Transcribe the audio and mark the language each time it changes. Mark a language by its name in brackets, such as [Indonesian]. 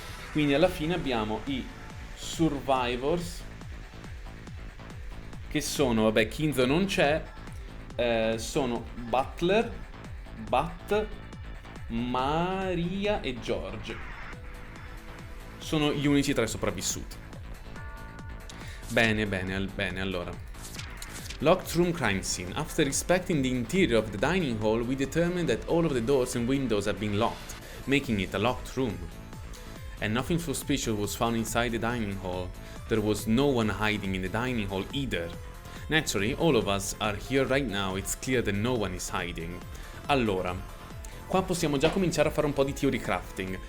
[Italian] Quindi alla fine abbiamo i Survivors, che sono, vabbè, Kinzo non c'è, sono Butler, Bat, Maria e George. Sono gli unici 3 sopravvissuti. Bene, allora. [English] Locked room crime scene. After inspecting the interior of the dining hall, we determined that all of the doors and windows had been locked, making it a locked room. And nothing suspicious was found inside the dining hall. There was no one hiding in the dining hall either. Naturally, all of us are here right now. It's clear that no one is hiding. [Italian] Allora, qua possiamo già cominciare a fare un po' di theory crafting.